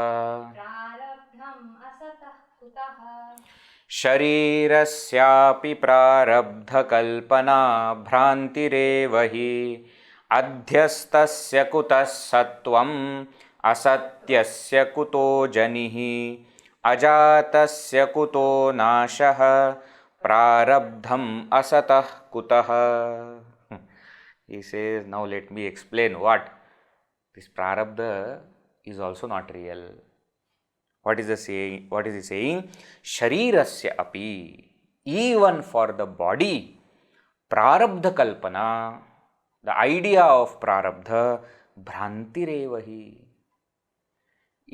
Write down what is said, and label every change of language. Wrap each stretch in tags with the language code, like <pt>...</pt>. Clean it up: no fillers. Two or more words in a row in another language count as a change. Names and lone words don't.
<sa>शरीरस्यापि प्रारब्धकल्पना भ्रान्तिरेव अध्यस्तस्य कुतः सत्त्वम् असत्यस्य कुतो जनिः अजातस्य कुतो नाशः प्रारब्धं असतः कुतः.</sa> <en>He says, now let me explain what this prārabdha is also not real. What is he saying? śarīrasyāpi, even for the body, prārabdhakalpanā, the idea of prārabdha, bhrāntireva.</en>